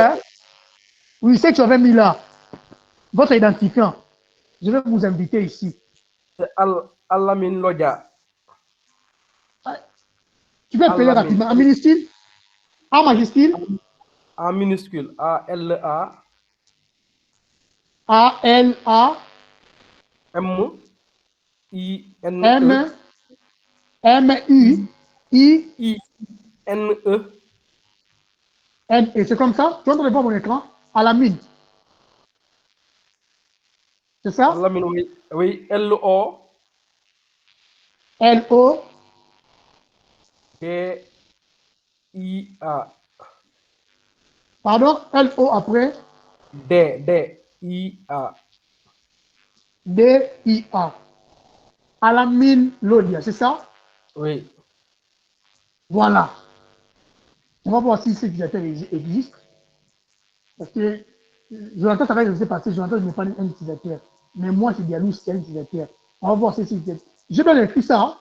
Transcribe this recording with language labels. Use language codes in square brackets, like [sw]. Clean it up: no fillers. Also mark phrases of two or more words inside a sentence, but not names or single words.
[fr] utilisateur, hein? Oui, c'est que tu avais mis là. Votre identifiant. Je vais vous inviter ici. c'est Alamin Lodja. Tu peux appeler Alamin. rapidement. En minuscule? En majuscule? En minuscule. A-L-A. A-L-A. M-I-N-E. M. M-I. I. I-N-E. N. Et c'est comme ça? Tu entends voir mon écran? À la mine. C'est ça? Alamin, oui. Oui. L-O. L-O. D-I-A. Pardon? L-O après. D. D. D-I-A. D-I-A. Alamine Lodia, c'est ça? Oui. Voilà. On va voir si cet utilisateur existe. Parce que Jonathan, ça va laisser passer. Jonathan n'est pas un utilisateur. Mais moi, c'est Dialou, c'est un utilisateur. On va voir si c'est utilisateur. J'ai bien écrit ça. Hein.